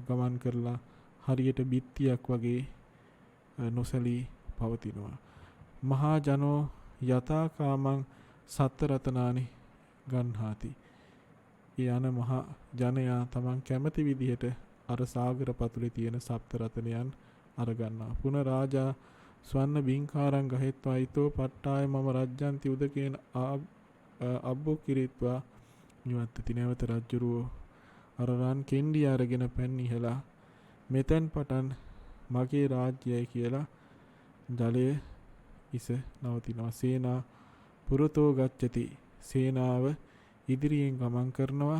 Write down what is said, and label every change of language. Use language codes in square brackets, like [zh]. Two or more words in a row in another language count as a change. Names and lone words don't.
[si] ගමන් කරලා හරියට බිත්තියක් වගේ නොසලී පවතිනවා. [pi] මහා ජනෝ යතා කාමං සත්ත රතනානි ගන්හාති. [si] ඒ යන මහා ජනයා තමන් කැමති විදිහට අර සාගර පතුලේ තියෙන සප්ත රතනයන් අරගන්නවා. [pi] පුන රාජා ස්වන්න බින්කාරං ගහෙත්වා ඊතෝ පට්ටාය මම රජ්ජන්ති උදකේන අබ්බෝ කිරිත්වා නිවත්තති. [si] නැවත රජ්ජුරුවෝ අර රන් කෙන්ඩිය අරගෙන පැන් ඉහලා මෙතෙන් පටන් මගේ රාජ්‍යයයි කියලා ජලය ඉස නවතිනවා. [pi] සේනා පුරතෝ ගච්ඡති. [si] සේනාව ඉදිරියෙන් ගමන් කරනවා.